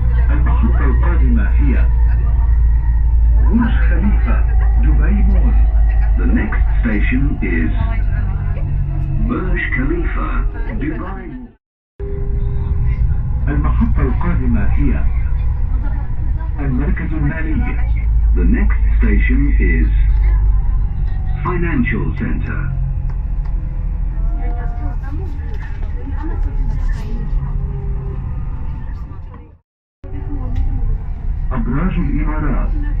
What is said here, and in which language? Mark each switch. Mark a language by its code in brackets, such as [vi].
[ar] المحطة القادمة هي برج خليفة دبي مول. [en] The next station is Burj Khalifa, Dubai Mall. [ar] المحطة القادمة هي المركز المالي. [en] The next station is Financial Center. [ar] أبراج الإمارات.